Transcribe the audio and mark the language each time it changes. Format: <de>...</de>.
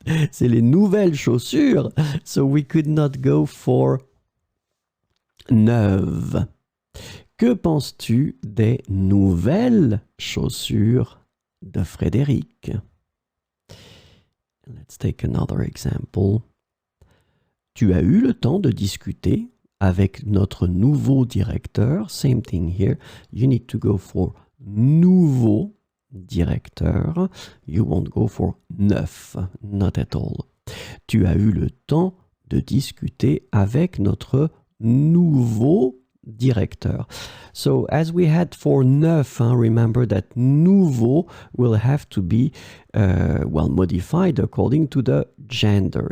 <fr>C'est les nouvelles chaussures.</fr> <en>So we could not go for neuve.</en> <fr>Que penses-tu des nouvelles chaussures de Frédéric?</fr> <en>Let's take another example.</en> <fr>Tu as eu le temps de discuter avec notre nouveau directeur.</fr> <en>Same thing here. You need to go for</en> <fr>nouveau directeur.</fr> <en>You won't go for neuf, not at all.</en> <fr>Tu as eu le temps de discuter avec notre nouveau directeur.</fr> <en>So as we had for neuf, remember that nouveau will have to be modified according to the gender.</en>